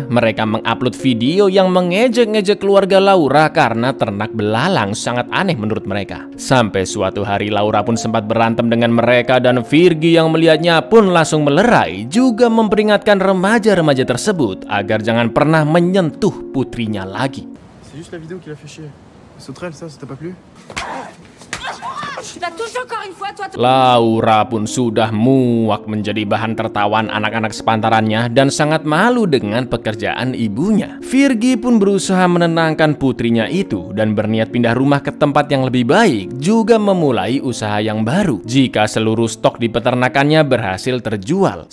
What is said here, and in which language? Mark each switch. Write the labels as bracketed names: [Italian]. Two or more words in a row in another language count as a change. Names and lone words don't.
[Indonesian] Mereka mengupload video yang mengejek-ngejek keluarga Laura karena ternak belalang sangat aneh menurut mereka. Sampai suatu hari Laura pun sempat berantem dengan mereka dan Virgie yang melihatnya pun langsung melerai, juga memperingatkan remaja-remaja tersebut agar jangan pernah menyentuh putrinya lagi. [French] C'est juste la vidéo qui l'a fait chier. Sauterelle, ça t'a pas plu? [Indonesian] Laura pun sudah muak menjadi bahan tertawaan anak-anak sepantarannya dan sangat malu dengan pekerjaan ibunya. Virgie pun berusaha menenangkan putrinya itu dan berniat pindah rumah ke tempat yang lebih baik, juga memulai usaha yang baru jika seluruh stok di peternakannya berhasil terjual.